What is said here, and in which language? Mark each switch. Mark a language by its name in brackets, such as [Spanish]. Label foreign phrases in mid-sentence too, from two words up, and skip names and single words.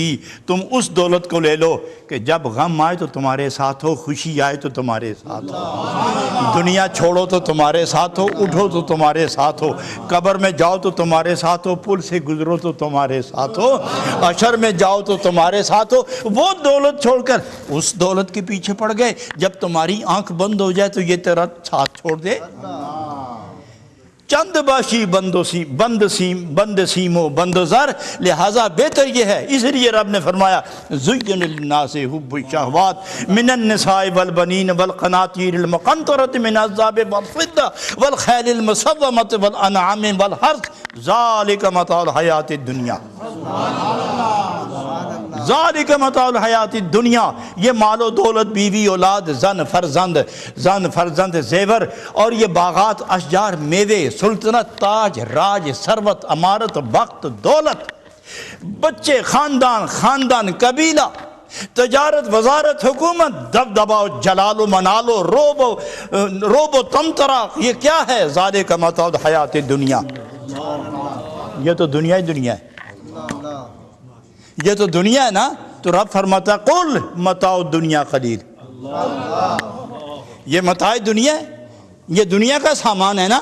[Urdu] تم اس دولت کو لے لو کہ جب غم آئے تو تمہارے ساتھ ہو، خوشی آئے تو تمہارے ساتھ ہو، دنیا چھوڑو تو تمہارے ساتھ ہو، اٹھو تو تمہارے ساتھ ہو، قبر میں جاؤ تو تمہارے ساتھ ہو، پل سے گزرو تو تمہارے ساتھ ہو، حشر میں جاؤ تو تمہارے ساتھ ہو. وہ دولت چھوڑ کر اس دولت کے پیچھے پڑ گئے. جب تمہاری آنکھ بند ہو جائے تو یہ تیرا ساتھ چھوڑ دے. [Persian] چند باشی بند سیم و بند زر، [Urdu] لہذا بہتر یہ ہے. اس لیے رب نے فرمایا [Arabic] زین للناس حب الشہوات من النساء والبنین والقناطیر المقنطرۃ من الذهب والفضة والخیل المسومۃ والانعام والحرث ذالک متاع الحیات الدنیا. ذالک متاع الحیات الدنیا، [Urdu] یہ مال و دولت، بیوی اولاد، زن فرزند زیور، اور یہ باغات اشجار، میوے، سلطنت، تاج، راج، ثروت، امارت، وقت، دولت، بچے، خاندان، قبیلہ، تجارت، وزارت، حکومت، دبدبا، جلال و منال و روب و تمترا، یہ کیا ہے؟ [Arabic] ذالک متاع الحیات الدنیا. [Urdu] یہ تو دنیا ہی دنیا ہے، یہ تو دنیا ہے نا. تو رب فرماتا [Arabic] قل متاع الدنیا قلیل. [Urdu] یہ متاع دنیا ہے، یہ دنیا کا سامان ہے نا.